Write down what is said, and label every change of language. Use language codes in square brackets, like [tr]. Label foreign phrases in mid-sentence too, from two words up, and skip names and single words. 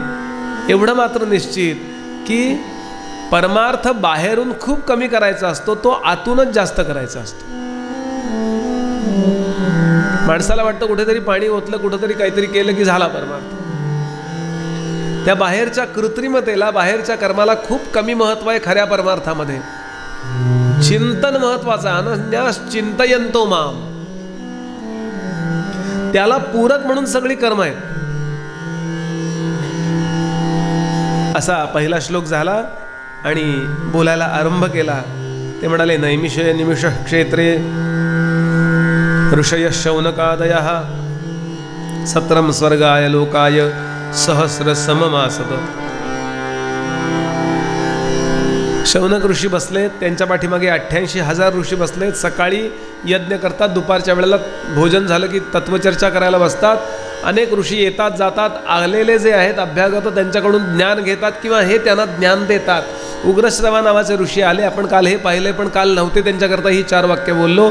[mr] एवढं मात्र निश्चित की परमार्थ बाहेरून खूप कमी करायचा असतो, तो आतूनच जास्त करायचा असतो. माणसाला वाटतं कुठेतरी पाणी ओतलं, कुठेतरी काहीतरी केलं की झाला परमार्थ. त्या बाहेरच्या कृत्रिमतेला, बाहेरच्या कर्माला खूप कमी महत्व आहे खऱ्या परमार्थामध्ये. चिंतन महत्वाचं. [sa] अनन्यास चिंतयंतो माम, [mr] त्याला पूरक म्हणून सगळी कर्म आहेत. असा पहिला श्लोक झाला आणि बोलायला आरंभ केला. ते म्हणाले, [sa] नैमिषय निमिष क्षेत्रे ऋषय शौनकादयः सत्रम स्वर्गाय लोकाय सहस्र सममासत. [mr] शौनक ऋषी बसलेत, त्यांच्या पाठीमागे 88,000 ऋषी बसलेत. सकाळी यज्ञ करतात, दुपारच्या वेळेला भोजन झालं की तत्वचर्चा करायला बसतात. अनेक ऋषी येतात जातात. आलेले जे आहेत अभ्यागत, त्यांच्याकडून ज्ञान घेतात किंवा हे त्यांना ज्ञान देतात. उग्रश्रवा नावाचे ऋषी आले, आपण काल हे पाहिले, पण काल नव्हते, त्यांच्याकरता ही 4 वाक्य बोललो.